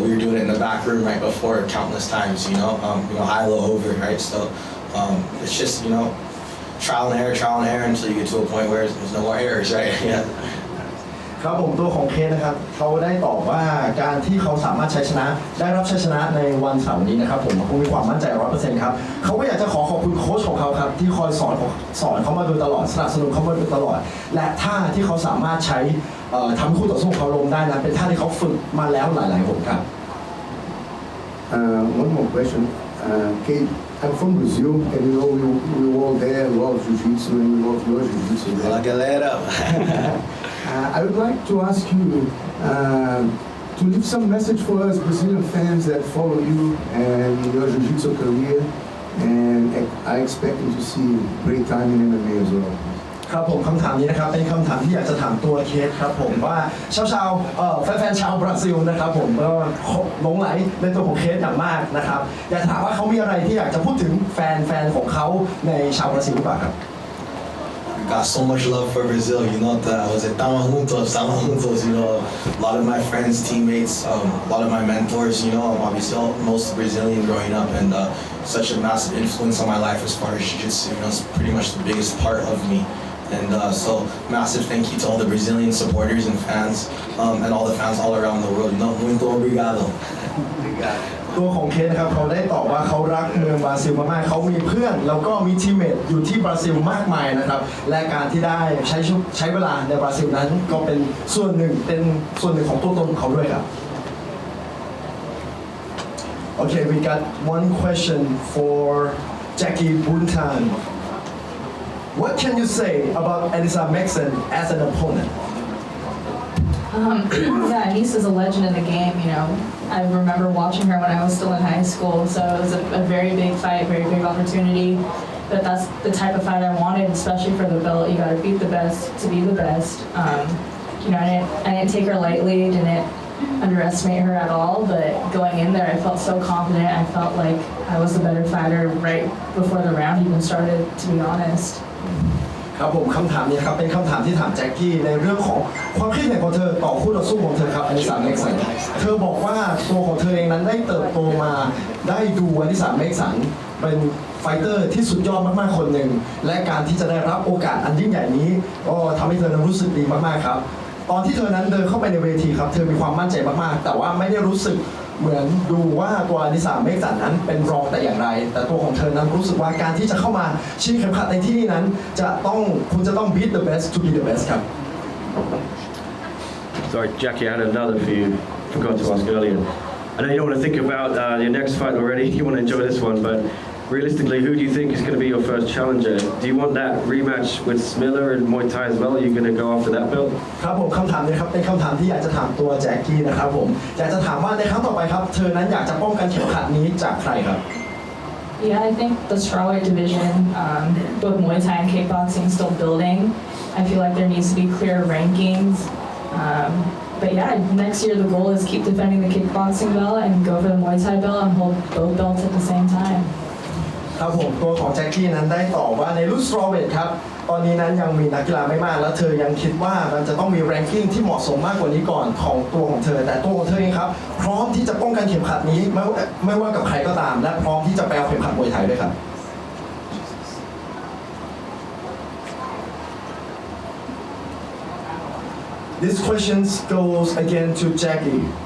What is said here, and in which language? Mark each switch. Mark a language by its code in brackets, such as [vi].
[en] We were doing it in the back room right before countless times. High, low, over, right? So it's just trial and error until you get to a point where there's no more errors, right? Yeah. [th] ครับผมตัวของเคนนะครับเขาได้ตอบว่าการที่เขาสามารถได้รับชัยชนะในวันเสาร์นี้นะครับผมเขามีความมั่นใจ 100% ครับเขาก็อยากจะขอบคุณโค้ชของเขาครับที่คอยสอนเขามาโดยตลอดสนับสนุนเขามาโดยตลอดและท่าที่เขาสามารถใช้ทำคู่ต่อสู้ของเขาลงได้นั้นเป็นท่าที่เขาฝึกมาแล้วหลายๆหนครับ [en] One more question. Kade, I'm from Brazil, and we all there love jiu-jitsu, and we love your jiu-jitsu. [pt] Fala, galera. [en] I would like to ask you to leave some message for us Brazilian fans that follow you and your jiu-jitsu career, and I expect you to see great time in MMA as well. [th] ครับผมคำถามนี้นะครับเป็นคำถามที่อยากจะถามตัวเคสครับผมว่าชาวแฟนๆชาวบราซิลนะครับผมก็หลงไหลในตัวของเคสอย่างมากนะครับอยากถามว่าเขามีอะไรที่อยากจะพูดถึงแฟนของเขาในชาวบราซิลหรือเปล่าครับ [en] We got so much love for Brazil, [pt] estamos juntos, [en] a lot of my friends, teammates, a lot of my mentors, I'm obviously most Brazilian growing up and such a massive influence on my life as far as jiu-jitsu, it's pretty much the biggest part of me. And so massive thank you to all the Brazilian supporters and fans and all the fans all around the world. [pt] Muito obrigado. [th] ตัวของเคสนะครับเขาได้ตอบว่าเขารักเมืองบราซิลมากๆเขามีเพื่อนแล้วก็มีทีมเมทอยู่ที่บราซิลมากมายนะครับและการที่ได้ใช้เวลาในบราซิลนั้นก็เป็นส่วนหนึ่งของตัวตนของเขาด้วยครับ [en] Okay, we got one question for Jackie Buntan. What can you say about Anissa Mexen as an opponent? Yeah, Anissa's a legend in the game, you know. I remember watching her when I was still in high school, so it was a very big fight, very big opportunity. But that's the type of fight I wanted, especially for the belt. You gotta beat the best to be the best. You know, I didn't take her lightly, didn't underestimate her at all, but going in there, I felt so confident. I felt like I was the better fighter right before the round even started, to be honest. [th] ครับผมคำถามนี้ครับเป็นคำถามที่ถามแจ็คกี้ในเรื่องของความคิดเห็นของเธอต่อคู่ต่อสู้ของเธอครับอนิสาเมกสันเธอบอกว่าตัวของเธอเองนั้นได้เติบโตมา ได้ดูอนิสาเมกสันเป็นไฟเตอร์ที่สุดยอดมากๆคนหนึ่งและการที่จะได้รับโอกาสอันยิ่งใหญ่นี้ก็ทำให้เธอนั้นรู้สึกดีมากๆครับตอนที่เธอนั้นเดินเข้าไปในเวทีครับเธอมีความมั่นใจมากๆแต่ว่าไม่ได้รู้สึกเหมือนดูว่าตัวอนิสาเมกสันนั้นเป็นรองแต่อย่างไรแต่ตัวของเธอนั้นรู้สึกว่าการที่จะเข้ามาชิงเข็มขัดในที่นี้นั้นคุณจะต้อง [en] beat the best to be the best [th] ครับ [en] Sorry, Jackie, I had another for you. Forgot to ask earlier. I know you don't want to think about your next fight already. You want to enjoy this one, but realistically, who do you think is going to be your first challenger? Do you want that rematch with Smiller and Muay Thai as well? Are you going to go after that belt? ครับผมคำถามนี้ครับเป็นคำถามที่อยากจะถามตัวแจ็คกี้นะครับผมอยากจะถามว่าในครั้งต่อไปครับเธอนั้นอยากจะป้องกันเข็มขัดนี้จากใครครับ Yeah, I think the strawweight division, both Muay Thai and kickboxing, is still building. I feel like there needs to be clear rankings. But yeah, next year the goal is keep defending the kickboxing belt and go for the Muay Thai belt and hold both belts at the same time. [th] ครับผมตัวของแจ็คกี้นั้นได้ตอบว่าในรุ่น strawweight ครับตอนนี้นั้นยังมีนักกีฬาไม่มากและเธอยังคิดว่ามันจะต้องมี ranking ที่เหมาะสมมากกว่านี้ก่อนของตัวของเธอแต่ตัวของเธอเองครับพร้อมที่จะป้องกันเข็มขัดนี้ไม่ว่ากับใครก็ตามและพร้อมที่จะไปเอาเข็มขัดมวยไทยด้วยครับ [en] This question goes again to Jackie.